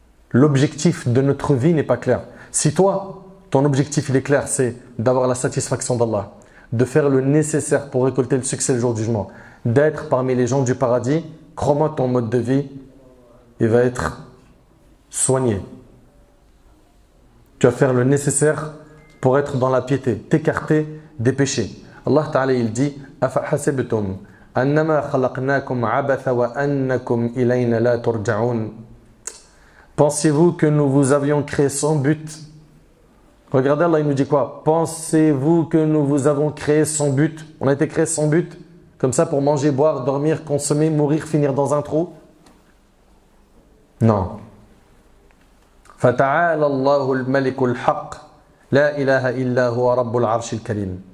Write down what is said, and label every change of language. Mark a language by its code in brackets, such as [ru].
[fr] L'objectif de notre vie n'est pas clair. Si toi, ton objectif il est clair, c'est d'avoir la satisfaction d'Allah, de faire le nécessaire pour récolter le succès le jour du jugement, d'être parmi les gens du paradis, crois-moi, ton mode de vie, il va être soigné. Tu vas faire le nécessaire pour être dans la piété, t'écarter des péchés. Allah Ta'ala il dit [ar] أَفَحَسِبْتُمْ أَنَّمَا خَلَقْنَاكُمْ عَبَثًا وَأَنَّكُمْ إِلَيْنَا لَا تُرْجَعُونَ. [fr] Pensez-vous que nous vous avions créé sans but? Regardez, Allah il nous dit quoi? Pensez-vous que nous vous avons créé sans but? On a été créé sans but? Comme ça pour manger, boire, dormir, consommer, mourir, finir dans un trou? Non. [ar] فَتَعَالَى اللَّهُ الْمَلِكُ الْحَقِّ لَا إِلَهَ إِلَّا هُوَ رَبُّ الْعَرْشِ الْكَرِيمِ.